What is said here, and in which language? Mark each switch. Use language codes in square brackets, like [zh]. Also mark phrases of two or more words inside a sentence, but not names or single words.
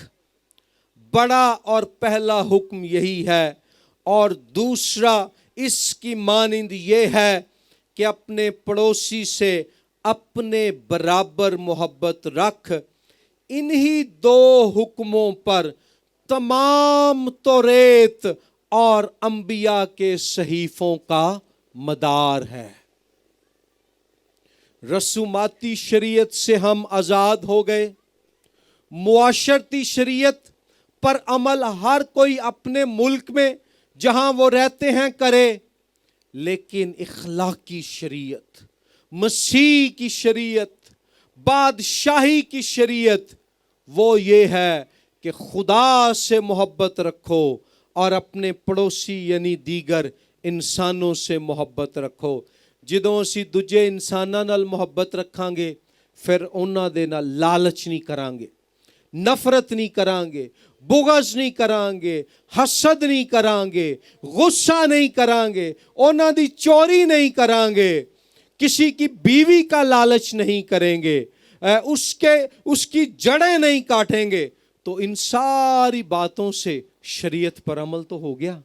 [ur] بڑا اور پہلا حکم یہی ہے، اور دوسرا اس کی مانند یہ ہے کہ اپنے پڑوسی سے اپنے برابر محبت رکھ. انہی 2 حکموں پر تمام توریت اور انبیاء کے صحیفوں کا مدار ہے۔ رسوماتی شریعت سے ہم آزاد ہو گئے۔ معاشرتی شریعت پر عمل ہر کوئی اپنے ملک میں جہاں وہ رہتے ہیں کرے، لیکن اخلاقی شریعت، مسیح کی شریعت، بادشاہی کی شریعت وہ یہ ہے کہ خدا سے محبت رکھو اور اپنے پڑوسی یعنی دیگر انسانوں سے محبت رکھو۔ [pa] جدوں اسی دوجے انساناں نال محبت رکھاں گے پھر انہاں دے نال لالچ نہیں کران گے، نفرت نہیں کران گے، بغض نہیں کران گے، حسد نہیں کران گے، غصہ نہیں کران گے، انہاں دی چوری نہیں کران گے، [ur] کسی کی بیوی کا لالچ نہیں کریں گے، اس کی جڑیں نہیں کاٹیں گے، تو ان ساری باتوں سے شریعت پر عمل تو ہو گیا۔